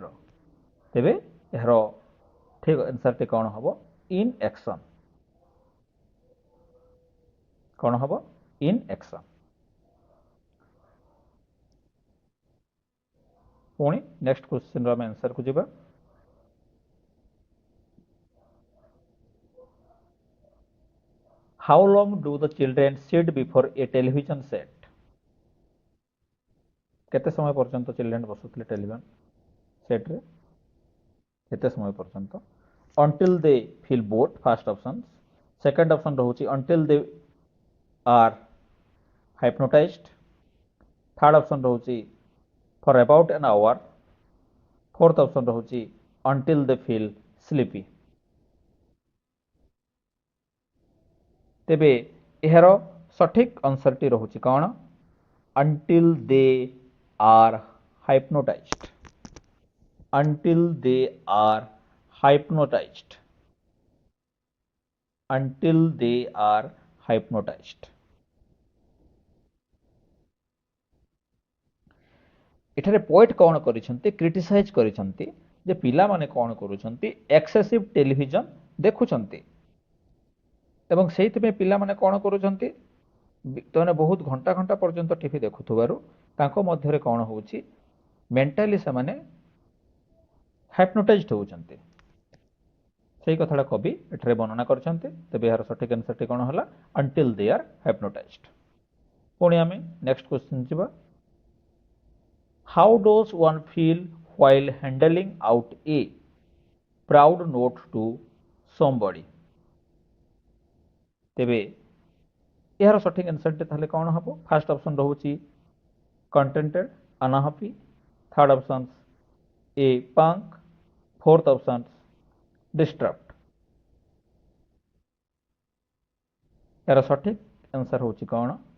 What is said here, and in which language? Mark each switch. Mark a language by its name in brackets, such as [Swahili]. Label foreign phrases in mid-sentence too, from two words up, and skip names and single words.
[Odia] ତେବେ ଏହାର ଠିକ୍ ଆନ୍ସରଟି କ'ଣ ହେବ? [English] In action. କ'ଣ ହେବ? In action. [Odia] ପୁଣି [English] next question's [Odia] ଆମେ ଆନ୍ସରକୁ ଯିବା। [English] How long do the children sit before a television set? [Odia] କେତେ ସମୟ ପର୍ଯ୍ୟନ୍ତ ଚିଲଡ୍ରେନ୍ ବସୁଥିଲେ [English] television set? [Odia] କେତେ ସମୟ ପର୍ଯ୍ୟନ୍ତ? [English] until they feel bored, First option. second option ରହୁଛି until they are hypnotized। third option ରହୁଛି for about an hour। fourth option ରହୁଛି until they feel sleepy। [Odia] ତେବେ ଏହାର ସଠିକ୍ ଆନ୍ସରଟି ରହୁଛି କ'ଣ? [English] until they are hypnotized। until they are hypnotized। until they are hypnotized। [Odia] ଏଠାରେ ପଏଣ୍ଟ କ'ଣ କରିଛନ୍ତି? କ୍ରିଟିସାଇଜ୍ କରିଛନ୍ତି ଯେ ପିଲାମାନେ କ'ଣ କରୁଛନ୍ତି? [English] excessive television [Odia] ଦେଖୁଛନ୍ତି ଏବଂ ସେଇଥିପାଇଁ ପିଲାମାନେ କ'ଣ କରୁଛନ୍ତି? ସେମାନେ ବହୁତ ଘଣ୍ଟା ଘଣ୍ଟା ପର୍ଯ୍ୟନ୍ତ ଟିଭି ଦେଖୁଥିବାରୁ ତାଙ୍କ ମଧ୍ୟରେ କ'ଣ ହେଉଛି? ମେଣ୍ଟାଲି ସେମାନେ ହାଇପ୍ନୋଟାଇଜ୍ଡ ହେଉଛନ୍ତି। ସେଇ କଥାଟା କବି ଏଠାରେ ବର୍ଣ୍ଣନା କରିଛନ୍ତି। ତେବେ ଏହାର ସଠିକ୍ ଆନ୍ସରଟି କ'ଣ ହେଲା? [English] until they are hypnotized। [Odia] ପୁଣି ଆମେ [English] next question [Odia] ଯିବା। [English] How does one feel while handing out a proud note to somebody? [Odia] ତେବେ ଏହାର ସଠିକ୍ ଆନ୍ସରଟି ତାହେଲେ କ'ଣ ହେବ? [English] first option ରହୁଛି contented, unhappy. Third option a punk. Fourth option disturbed. [Odia] ଏହାର ସଠିକ୍ ଆନ୍ସର ହେଉଛି କ'ଣ?